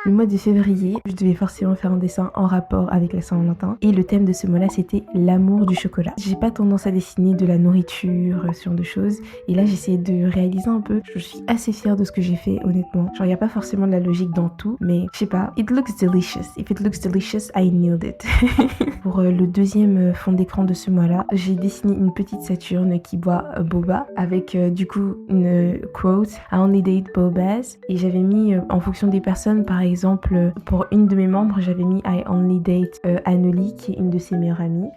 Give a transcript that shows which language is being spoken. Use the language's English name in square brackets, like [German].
[French] Le mois de février, je devais forcément faire un dessin en rapport avec la Saint-Valentin. Et le thème de ce mois-là, c'était l'amour du chocolat. J'ai pas tendance à dessiner de la nourriture, ce genre de choses. Et là, j'ai essayé de réaliser un peu. Je suis assez fière de ce que j'ai fait, honnêtement. Genre, il n'y a pas forcément de la logique dans tout, mais je sais pas. [English] It looks delicious. If it looks delicious, I nailed it. [French] Pour le deuxième fond d'écran de ce mois-là, j'ai dessiné une petite Saturne qui boit boba avec du coup une quote [English] I only date bobas, [French] et j'avais mis en fonction des personnes, par exemple pour une de mes membres j'avais mis [English] I only date [French] Anneli qui est une de ses meilleures amies.